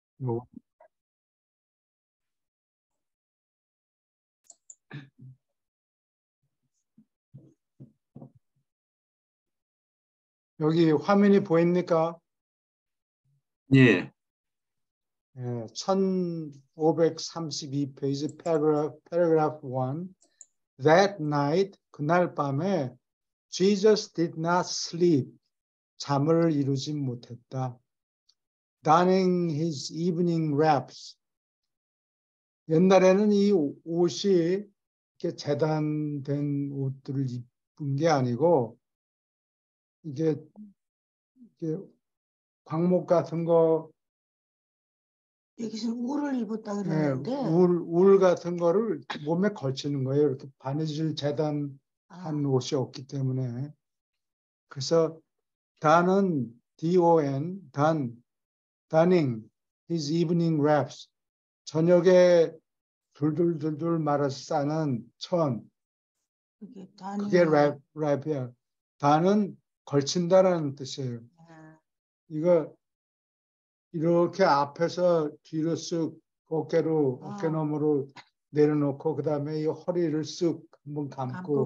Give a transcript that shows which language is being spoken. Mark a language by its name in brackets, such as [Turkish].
[Korean] 요- 여기 화면이 보입니까? 예, 예, 1532페이지 [English] paragraph 1. That night, [Korean] 그날 밤에 [English] Jesus did not sleep. [Korean] 잠을 이루지 못했다. [English] Donning his evening wraps. [Korean] 옛날에는 이 옷이 이렇게 재단된 옷들을 입은 게 아니고 이게 광목 같은 거, 여기서 울을 입었다 예, 그러는데 울 같은 거를 몸에 걸치는 거예요. 이렇게 바느질 재단한 옷이 없기 때문에. 그래서 단은 [English] DON, 단ning his evening wraps. [Korean] 저녁에 둘둘둘둘 말아서 싸는 천. 그게 랩이야. 단은 걸친다라는 뜻이에요. 이거 이렇게 앞에서 뒤로 쓱 어깨 너머로 내려놓고 그 다음에 이 허리를 쓱 한번 감고